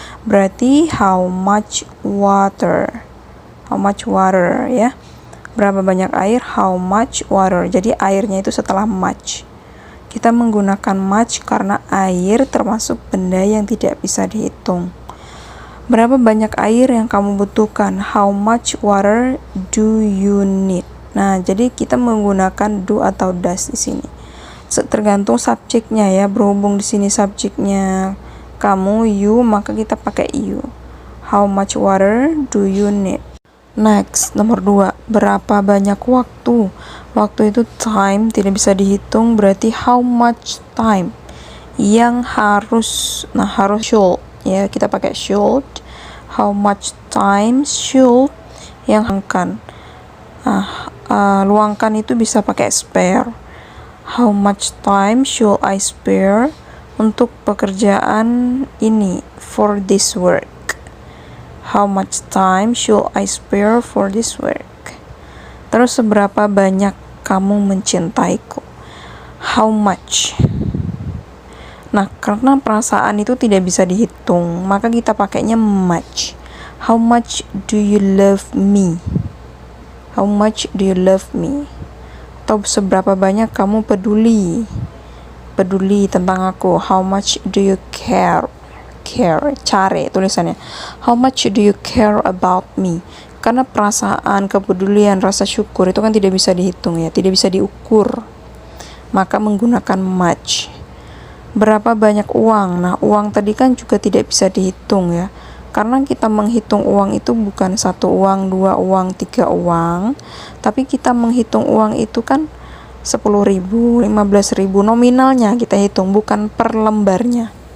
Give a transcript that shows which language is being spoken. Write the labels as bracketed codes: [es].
[en] Berarti how much water? How much water ya? [id] Berapa banyak air? [en] How much water? [id] Jadi airnya itu setelah much. Kita menggunakan much karena air termasuk benda yang tidak bisa dihitung. Berapa banyak air yang kamu butuhkan? [en] How much water do you need? [id] Nah, jadi kita menggunakan do atau does di sini. Tergantung subjeknya ya. Berhubung di sini subjeknya kamu, you, maka kita pakai you. [en] How much water do you need? [id] Next, nomor 2. Berapa banyak waktu? Waktu itu time, tidak bisa dihitung, berarti [en] how much time [id] yang harus, harus should ya, kita pakai should. [en] How much time should [id] yang luangkan. Luangkan itu bisa pakai spare. [en] How much time should I spare [id] untuk pekerjaan ini, [en] for this work. How much time should I spare for this work? [id] Terus seberapa banyak kamu mencintaiku? [en] How much? [id] Nah, karena perasaan itu tidak bisa dihitung, maka kita pakainya much. [en] How much do you love me? How much do you love me? [id] Atau seberapa banyak kamu peduli tentang aku? [en] How much do you care? [id] Care tulisannya. [en] How much do you care about me? [id] Karena perasaan, kepedulian, rasa syukur itu kan tidak bisa dihitung ya, tidak bisa diukur. Maka menggunakan much. Berapa banyak uang? Nah, uang tadi kan juga tidak bisa dihitung ya. Karena kita menghitung uang itu bukan 1 uang, 2 uang, 3 uang, tapi kita menghitung uang itu kan 10.000, 15.000 nominalnya kita hitung, bukan per lembarnya.